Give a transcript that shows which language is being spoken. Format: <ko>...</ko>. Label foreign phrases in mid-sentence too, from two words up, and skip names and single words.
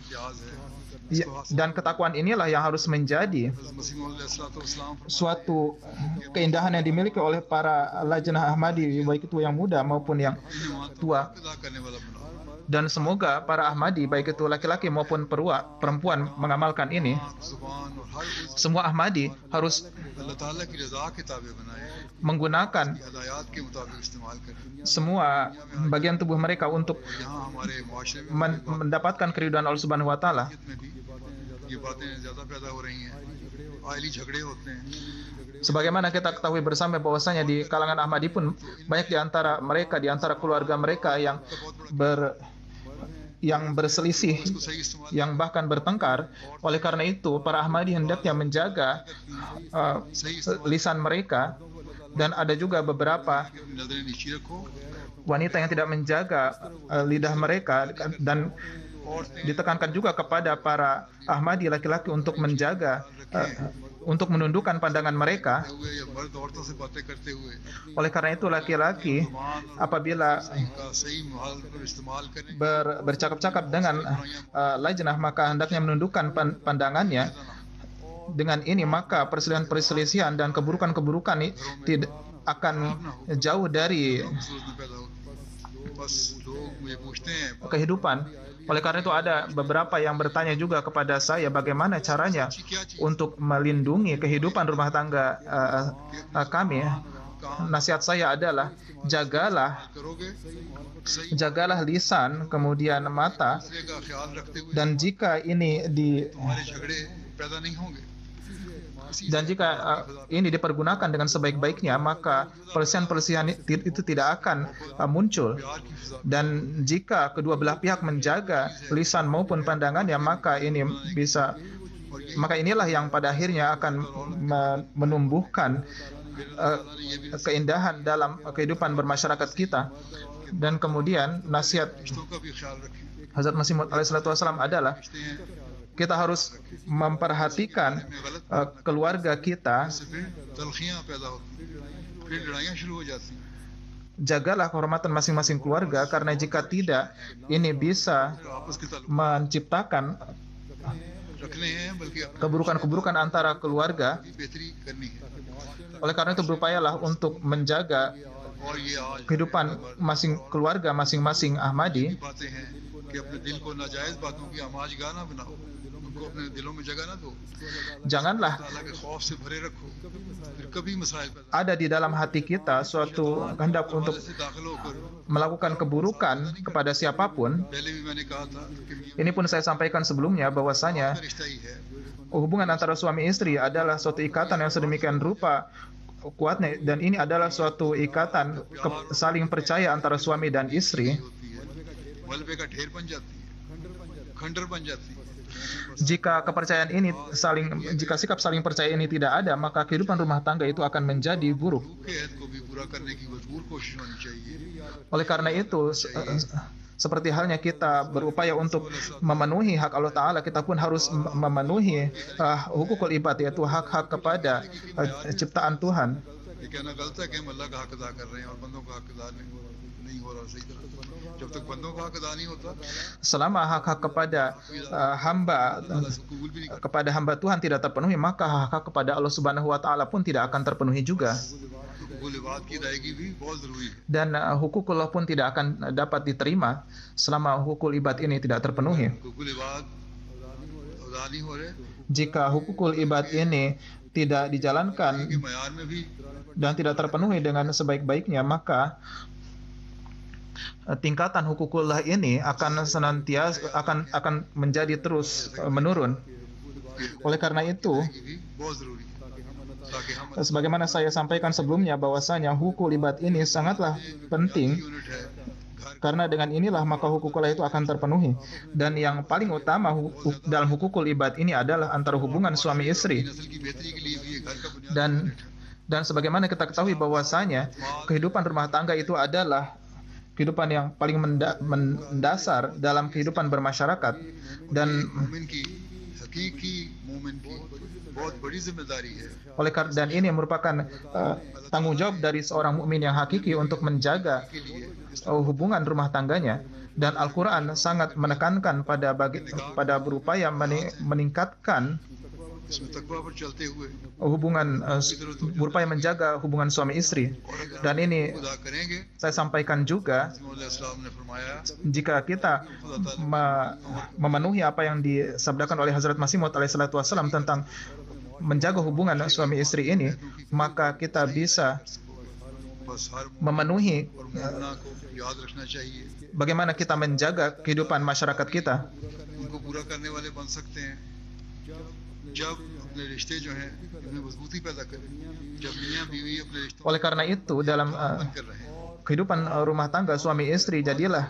<id>Dan ketakwaan inilah yang harus menjadi suatu keindahan yang dimiliki oleh para lajnah Ahmadi, baik itu yang muda maupun yang tua. Dan semoga para Ahmadi, baik itu laki-laki maupun perempuan, mengamalkan ini.</id> <ur>زبان اور ہر اس</ur> <id>Semua Ahmadi harus</id> <ur>اللہ تعالیٰ کی رضا کی تابع بنائے,</ur> <id>menggunakan</id> <ur>ہدایت کے مطابق استعمال کریں.</ur> <id>semua bagian tubuh mereka untuk</id> <ur>یہاں ہمارے معاشرے میں</ur> <id>mendapatkan keridhaan Allah</id> <ar>سبحانه وتعالى.</ar> <ur>میں بھی یہ باتیں زیادہ پیدا ہو رہی ہیں، عائلی جھگڑے ہوتے ہیں.</ur> <id>Sebagaimana kita ketahui bersama bahwasanya di kalangan Ahmadi pun banyak di antara mereka, di antara keluarga mereka yang berselisih,</id> <ur>اس کو صحیح استعمال</ur> <id>yang bahkan bertengkar. Oleh karena itu, para Ahmadi hendaknya menjaga lisan mereka, dan ada juga beberapa</id> <ur>نظریں نیچے رکھو.</ur> <id>wanita yang tidak menjaga lidah mereka, dan ditekankan juga kepada para Ahmadi laki-laki untuk menjaga untuk menundukkan pandangan mereka.</id> <ur>ہوئے یا مرد عورتوں سے باتیں کرتے ہوئے</ur> <id>Oleh karena itu laki-laki apabila</id> <ur>کا صحیح ماحول پر استعمال کریں.</ur> <id>bercakap-cakap dengan lajnah, maka hendaknya menundukkan pandangannya. Dengan ini maka perselisihan-perselisihan dan keburukan-keburukan tidak akan jauh dari</id> <ur>صورت میں پیدا ہوتی ہے۔ بس لوگ مجھے پوچھتے ہیں</ur> <id>kehidupan. Oleh karena itu ada beberapa yang bertanya juga kepada saya bagaimana caranya untuk melindungi kehidupan rumah tangga kami. Nasihat saya adalah jagalah</id> <ur>کرو گے صحیح</ur> <id>jagalah lisan, kemudian mata,</id> <ur>دوسرے کا خیال رکھتے ہوئے</ur> <id>dan jika ini</id> <ur>ہمارے جھگڑے پیدا نہیں ہوں گے.</ur> <id>ini dipergunakan dengan sebaik-baiknya, maka perselisihan itu tidak akan muncul.</id> <ur>پیار کی فضا</ur> <id>Dan jika kedua belah pihak menjaga lisan maupun pandangannya, maka inilah yang pada akhirnya akan menumbuhkan keindahan dalam kehidupan bermasyarakat kita. Dan kemudian nasihat</id> <ur>رشتوں کا بھی خیال رکھیں.</ur> <id>Hazrat Masih Maud alaihissalam adalah</id> <ur>رشتے ہیں</ur> <id>kita harus memperhatikan keluarga kita.</id> <ur>اس سے پھر تلخیاں پیدا ہوتی ہیں، پھر لڑائیاں شروع ہو جاتی ہیں.</ur> <id>Jagalah kehormatan masing-masing keluarga, karena jika tidak, ini bisa</id> <ur>آپس کے تعلق</ur> <id>menciptakan</id> <ur>رکھنے ہیں، بلکہ اپنی</ur> <id>keburukan-keburukan antara keluarga.</id> <ur>بہتری کرنی ہے.</ur> <id>Oleh karena itu berupayalah untuk menjaga</id> <ur>اور یہ آج</ur> <id>kehidupan keluarga masing-masing Ahmadi.</id> <ur>باتیں ہیں کہ اپنے دل کو ناجائز باتوں کی آماجگاہ نہ بناؤ، ان کو اپنے دلوں میں جگہ نہ دو,</ur> <id>Janganlah</id> <ur>تعالیٰ کے خوف سے بھرے رکھو، پھر کبھی مسائل پیدا</ur> <id>ada di dalam hati kita suatu kehendak untuk</id> <ur>سے داخل ہو کر.</ur> <id>melakukan keburukan kepada siapapun.</id> <ur>پہلے بھی میں نے کہا تھا کہ</ur> <id>Ini pun saya sampaikan sebelumnya bahwasanya</id> <ur>رشتہ ہی ہے,</ur> <id>hubungan antara suami istri adalah suatu ikatan yang sedemikian rupa kuatnya, dan ini adalah suatu ikatan saling percaya antara suami dan istri.</id> <ur>ہوتی ہے، ملبے کا ڈھیر بن جاتی ہے، کھنڈر بن جاتی ہے.</ur> <id>Jika sikap saling percaya ini tidak ada, maka kehidupan rumah tangga itu akan menjadi buruk.</id> <ur>کے عہد کو بھی پورا کرنے کی بھرپور کوشش ہونی چاہیے.</ur> <id>Oleh karena itu, seperti halnya kita berupaya untuk memenuhi hak Allah Ta'ala, kita pun harus memenuhi</id> <ar>حقوق العباد,</ar> <id>yaitu hak-hak kepada ciptaan Tuhan.</id> <ur>یہ کہنا غلط ہے کہ ہم اللہ کا حق ادا کر رہے ہیں اور بندوں کا حق ادا نہیں ہو رہا صحیح طرح. جب تک بندوں کا حق ادا نہیں ہوتا,</ur> <id>Selama hak-hak kepada hamba</id> <ur>اللہ سے قبول بھی نہیں کرتا.</ur> <id>kepada hamba Tuhan tidak terpenuhi, maka hak-hak kepada Allah</id> <ar>سبحانه وتعالى</ar> <id>pun tidak akan terpenuhi juga.</id> <ar>حقوق العباد</ar> <ur>کی ادائیگی بھی بہت ضروری ہے.</ur> <id>Dan hukukullah pun tidak akan dapat diterima selama</id> <ar>حقوق العباد</ar> <id>ini tidak terpenuhi.</id> <ar>حقوق العباد</ar> <ur>ادا نہیں ہو رہے,</ur> <id>Jika</id> <ar>حقوق العباد</ar> <id>ini tidak dijalankan</id> <ur>کے معیار میں بھی</ur> <id>dan tidak terpenuhi dengan sebaik-baiknya, maka tingkatan hukukullah ini akan senantiasa akan menjadi terus menurun. Oleh karena itu,</id> <ur>یہ بھی بہت ضروری ہے، تاکہ ہم</ur> <id>sebagaimana saya sampaikan sebelumnya bahwasanya</id> <ar>حقوق العباد</ar> <id>ini sangatlah penting,</id> <ur>یونٹ ہے، گھر</ur> <id>karena dengan inilah maka hukukullah itu akan terpenuhi. Dan yang paling utama dalam</id> <ar>حقوق العباد</ar> <id>ini adalah antara hubungan suami istri.</id> <ur>نسل کی بہتری کے لیے بھی یہ گھر کا بنیادی</ur> <id>Dan sebagaimana kita ketahui bahwasanya kehidupan rumah tangga itu adalah kehidupan yang paling mendasar dalam kehidupan bermasyarakat. Dan</id> <ur>مومن کی حقیقی مومن کی بہت بڑی ذمہ داری ہے.</ur> <id>dan ini merupakan tanggung jawab dari seorang mukmin yang hakiki untuk menjaga hubungan rumah tangganya. Dan Al-Quran sangat menekankan pada berupaya meningkatkan</id> <ur>اس میں تقویٰ پر چلتے ہوئے</ur> <id>hubungan berupaya menjaga hubungan suami istri. Dan ini</id> <ur>خدا کریں گے,</ur> <id>saya sampaikan juga,</id> <ur>اسلام نے فرمایا</ur> <id>jika kita memenuhi apa yang disabdakan oleh Hazrat Masih Maud</id> <ar>عليه الصلاة والسلام</ar> <id>tentang menjaga hubungan suami istri ini, maka kita bisa</id> <ur>بس ہر</ur> <id>memenuhi</id> <ur>اور منا کو یاد رکھنا چاہیے,</ur> <id>bagaimana kita menjaga kehidupan masyarakat kita.</id> <ur>ان کو پورا کرنے والے بن سکتے ہیں جب اپنے رشتے جو ہیں ان میں مضبوطی پیدا کریں، جب میاں بیوی اپنے رشتوں</ur> <id>Oleh karena itu, dalam</id> <ur>بند کر رہے ہیں,</ur> <id>kehidupan rumah tangga suami istri, jadilah</id>